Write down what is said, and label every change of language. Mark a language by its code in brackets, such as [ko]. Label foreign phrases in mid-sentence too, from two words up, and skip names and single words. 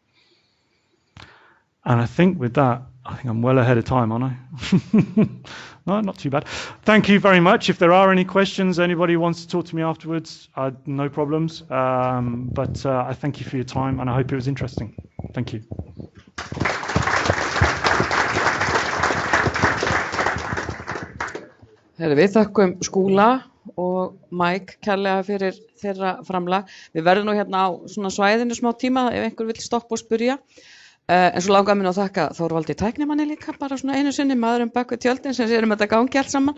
[en] And I think with that, I think I'm well ahead of time, aren't I? No, not too bad. Thank you very much. If there are any questions, anybody wants to talk to me afterwards, no problems. But I thank you for your time, and I hope it was interesting. Thank you. [is] Við þökkum Skúla og Mike kærlega fyrir þeirra framlag. Við verðum nú hérna á svona svæðinu smá tíma ef einhver vill stoppa og spyrja. En svo langar mér að þakka Þorvaldi tæknimanni líka, bara svona einu sinni, maðurinn bak við tjöldin sem sér þetta gangi allt saman.